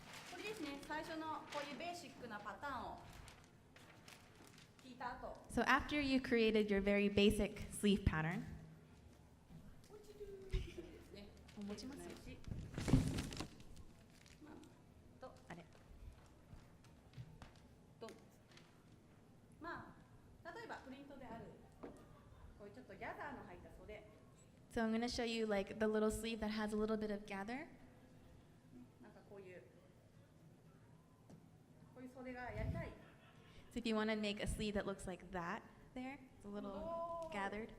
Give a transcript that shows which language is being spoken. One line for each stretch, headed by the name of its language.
Japanese: これですね、最初のこういうベーシックなパターンを聞いた後、
English: So after you created your very basic sleeve pattern,
Japanese: ですね。持ちますよ。あれ。例えばプリントであるこういうちょっとギャザーの入った袖、
English: So I'm going to show you like the little sleeve that has a little bit of gather.
Japanese: なんかこういう袖がやりたい。
English: So if you want to make a sleeve that looks like that there, it's a little gathered,